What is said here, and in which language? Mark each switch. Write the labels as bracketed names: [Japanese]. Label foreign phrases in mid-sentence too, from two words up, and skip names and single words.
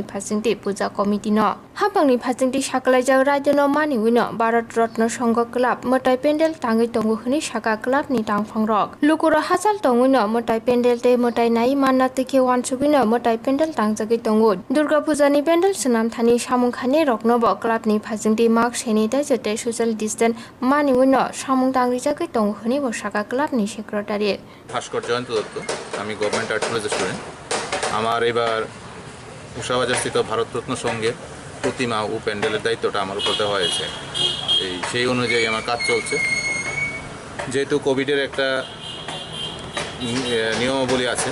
[Kok Borok] phasingti puja committee no hapangni phasingti saklai jak radio no mani wino Bharat Ratna Sangha Club motai pendel tangai tongu hni saka club ni tangphang rok lukura hachal tongwino motai pendel te motai nai manna te ke wansubino motai pendel tangjagi tongu Durga Puja ni pendel sunam thani samung khane rokno bo club ni phasingti [English] mask sanitize [Kok Borok] te [English] social distance [Kok Borok] mani wino samung tangri jagi tongu hni bo saka club ni secretary [Bangla] ভাস্কর জয়ন্ত দত্ত আমি গভর্নমেন্ট আর্ট কলেজের স্টুডেন্ট আমার এবার উষাবাজারস্থিত ভারতরত্ন সংঘের প্রতিমা ও প্যান্ডেলের দায়িত্বটা আমার উপর দেওয়া হয়েছে সেই অনুযায়ী আমার কাজ চলছে যেহেতু কোভিডের একটা নিয়মাবলী আছে